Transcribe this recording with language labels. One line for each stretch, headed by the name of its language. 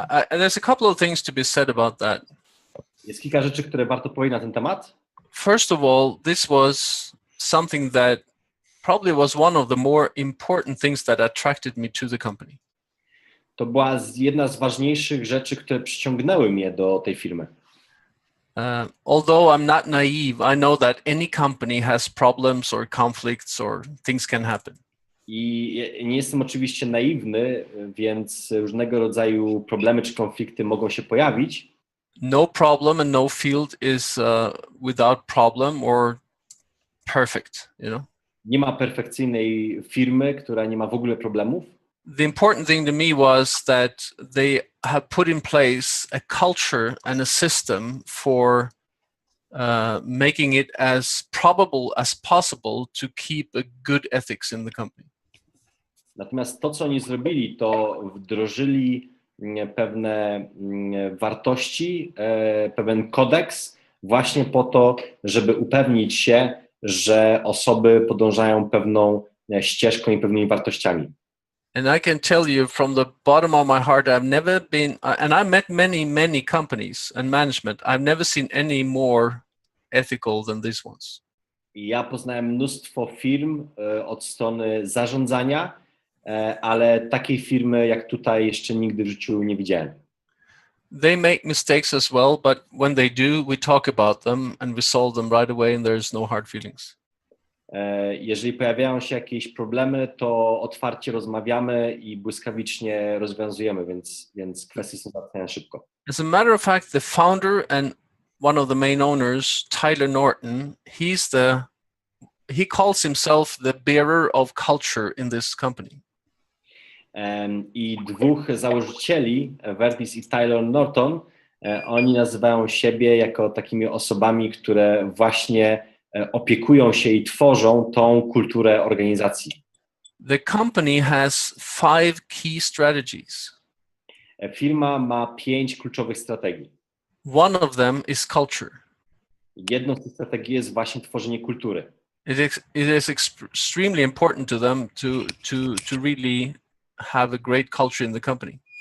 English: There's a couple of things to be said about that.
Polish: Jest kilka rzeczy, które warto powiedzieć na ten temat.
English: First of all, this was something that probably was one of the more important things that attracted me to the company.
Polish: To była jedna z ważniejszych rzeczy, które przyciągnęły mnie do tej firmy.
English: Although I'm not naive, I know that any company has problems or conflicts or things can happen.
Polish: I nie jestem oczywiście naiwny, więc różnego rodzaju problemy czy konflikty mogą się pojawić.
English: No problem and no field is without problem or perfect, you know.
Polish: Nie ma perfekcyjnej firmy, która nie ma w ogóle problemów.
English: The important thing to me was that they have put in place a culture and a system for making it as probable as possible to keep a good ethics in the company.
Polish: Natomiast to, co oni zrobili, to wdrożyli pewne wartości, pewien kodeks właśnie po to, żeby upewnić się, że osoby podążają pewną ścieżką i pewnymi wartościami.
English: And I can tell you from the bottom of my heart, I've never been, and I met many companies and management, I've never seen any more ethical than these ones.
Polish: Ja poznałem mnóstwo firm od strony zarządzania, ale takiej firmy jak tutaj jeszcze nigdy w życiu nie widziałem.
English: They make mistakes as well, but when they do, we talk about them and we solve them right away and there's no hard feelings.
Polish: Jeżeli pojawiają się jakieś problemy, to otwarcie rozmawiamy i błyskawicznie rozwiązujemy, więc kwestie są załatwiane szybko.
English: As a matter of fact, the founder and one of the main owners, Tyler Norton, he calls himself the bearer of culture in this company.
Polish: I dwóch założycieli, Vertis i Tyler Norton, oni nazywają siebie jako takimi osobami, które właśnie opiekują się i tworzą tą kulturę organizacji.
English: The company has 5 key strategies.
Polish: Firma ma 5 kluczowych strategii.
English: One of them is culture.
Polish: Jedną z tych strategii jest właśnie tworzenie kultury.
English: It is extremely important to them to really have a great culture in the company.